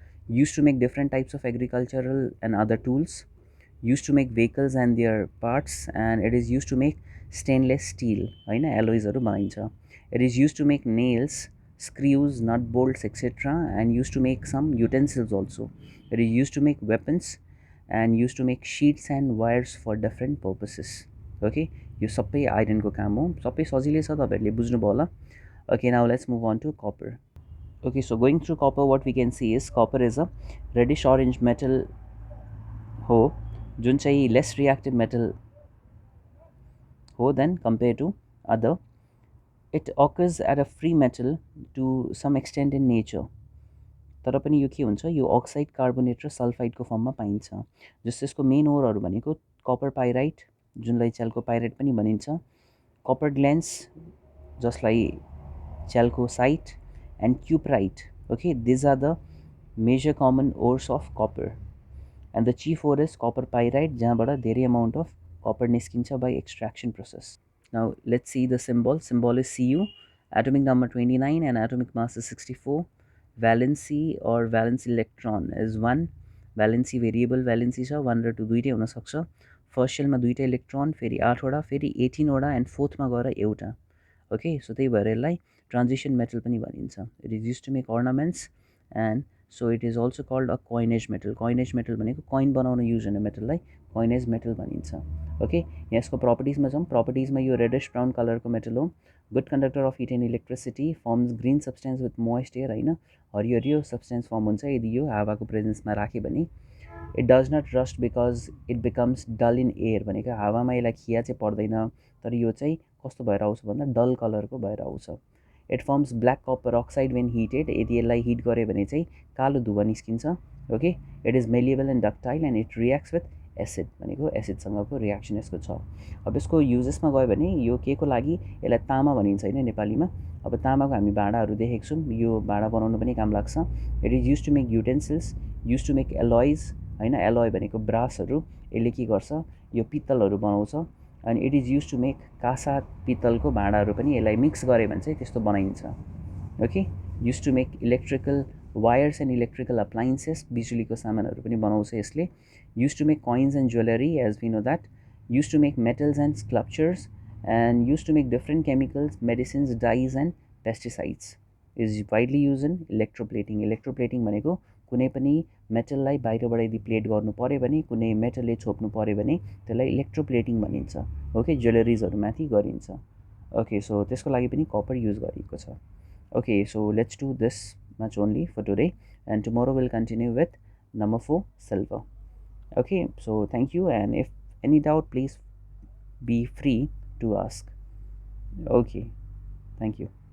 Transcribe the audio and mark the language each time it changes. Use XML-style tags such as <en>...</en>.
<en>Used to make different types of agricultural and other tools. Used to make vehicles and their parts, and it is used to make stainless steel</en> <ne>होइन, एलोइजहरू बनाइन्छ।</ne> <en>It is used to make nails, screws, nut bolts, etc. and used to make some utensils also. It is used to make weapons and used to make sheets and wires for different purposes.</en> <ne>Okay, यो सबै आइरनको काम हो, सबै सजिलै छ, तपाईँहरूले बुझ्नुभयो होला।</ne> <en>Okay, now let's move on to copper. Okay, so going through copper what we can see is copper is a reddish orange metal</en> <ne>हो जुन चाहिँ लेस रियाक्टिभ मेटल हो</ne> <en>Then compare to other. It occurs at a free metal to some extent in nature,</en> <ne>तर पनि यो के हुन्छ, यो अक्साइड, कार्बोनेट र सल्फाइडको फर्ममा पाइन्छ। जस्तो यसको मेन ओरहरू भनेको कपर पाइराइट, जुनलाई च्याल्को पाइराइट पनि भनिन्छ, कपर ग्लेन्स जसलाई च्याल्को site, and क्युप्राइट।</ne> <en>okay, these are the major common ores of copper, and the chief ore is copper pyrite,</en> <ne>जहाँबाट धेरै अमाउन्ट अफ कपर निस्किन्छ by extraction process.</ne> <en>Now let's see the symbol. Symbol is Cu, atomic number 29 and atomic mass is 64। Valency or valence electron is 1, valency variable valency छ,</en> <ne>1 र 2 दुइटै हुनसक्छ। First सेलमा दुईटा इलेक्ट्रोन, फेरि 8वटा, फेरि 18वटा, एन्ड फोर्थमा गएर एउटा। ओके, सो त्यही भएर यसलाई ट्रान्जिसन मेटल पनि भनिन्छ।</ne> <en>It is use to make ornaments, and so it is also called a coinage metal.</en> <ne>Coinage metal भनेको कोइन बनाउन युज हुने मेटललाई कोइनेज मेटल भनिन्छ। ओके, यसको प्रपर्टिजमा जाउँ। प्रपर्टिजमा यो रेडिश ब्राउन कलरको मेटल हो,</ne> <en>good conductor of heat and electricity, forms green substance with moist air</en> <ne>होइन, हरियो सब्सटेन्स फर्म हुन्छ यदि यो हावाको प्रेजेन्समा राख्यो भने।</ne> <en>it does not rust because it becomes dull in air,</en> <ne>भनेको हावामा यसलाई खिया चाहिँ पर्दैन, तर यो चाहिँ कस्तो भएर आउँछ भन्दा डल कलरको भएर आउँछ।</ne> <en>it forms black copper oxide when heated,</en> <ne>यदि यसलाई हिट गऱ्यो भने चाहिँ कालो धुवा निस्किन्छ।</ne> <en>okay, it is malleable and ductile and it reacts with</en> <ne>acid भनेको एसिडसँगको रियाक्सन यसको छ। अब यसको युजेसमा गयो भने यो के को लागि, यसलाई तामा भनिन्छ होइन नेपालीमा। अब तामाको हामी भाँडाहरू देखेको छौँ, यो भाँडा बनाउनु पनि काम लाग्छ।</ne> <en>It is use to make utensils, use to make alloys होइन।</en> <ne>एलोय भनेको ब्रासहरू, यसले के गर्छ, यो पित्तलहरू बनाउँछ। अनि</ne> <en>it is use to make</en> <ne>काँसा पित्तलको भाँडाहरू पनि यसलाई मिक्स गऱ्यो भने चाहिँ त्यस्तो बनाइन्छ।</ne> <en>okay, use to make electrical wires and electrical appliances,</en> <ne>बिजुलीको सामानहरू पनि बनाउँछ यसले।</ne> <en>Use to make coins and jewelry, as we know that. Used to make metals and sculptures, and used to make different chemicals, medicines, dyes and pesticides. Is widely used in electroplating.</en> <ne>Electroplating भनेको कुनै पनि मेटललाई बाहिरबाट यदि plate गर्नु पऱ्यो भने, कुनै मेटलले छोप्नु पऱ्यो भने त्यसलाई इलेक्ट्रोप्लेटिङ भनिन्छ। ओके, ज्वेलरिजहरूमाथि गरिन्छ। ओके, सो त्यसको लागि पनि कपर युज गरिएको छ।</ne> <en>Okay, so let's do this much only for today, and tomorrow we'll continue with number 4, silver. Okay, so thank you, and if any doubt, please be free to ask. Okay, thank you.</en>